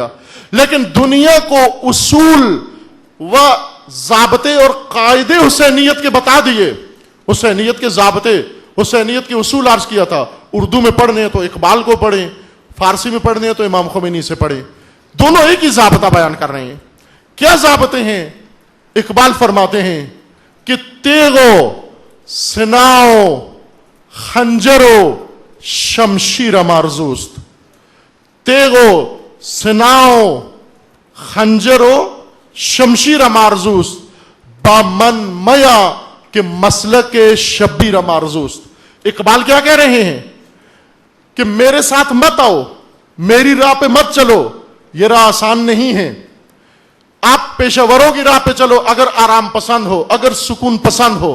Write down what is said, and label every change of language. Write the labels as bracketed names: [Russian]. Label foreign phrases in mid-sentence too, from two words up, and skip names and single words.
[Urdu] لیکن دنیا کو اصول و ضابطے اور قاعدے حسینیت کے بتا دیے. حسینیت کے ضابطے، حسینیت کے اصول عرض کیا تھا. اردو میں پڑھنے ہیں تو اقبال کو پڑھیں، فارسی میں پڑھنے ہیں تو امام خمینی سے پڑھیں. دونوں ایک ہی ضابطہ بیان کر رہے ہیں. کیا ضابطے ہیں؟ اقبال فرماتے ہیں کہ [Persian] تیغو سناؤ خنجرو شمشیر مارزوست. تیغو سناؤ خنجرو شمشیر مارزوست با من میا کہ مسلک شبیر مارزوست. [Urdu] اقبال کیا کہہ رہے ہیں کہ میرے ساتھ مت آؤ، میری راہ پہ مت چلو، یہ راہ آسان نہیں ہے. آپ پیشوروں کی راہ پہ چلو اگر آرام پسند ہو، اگر سکون پسند ہو.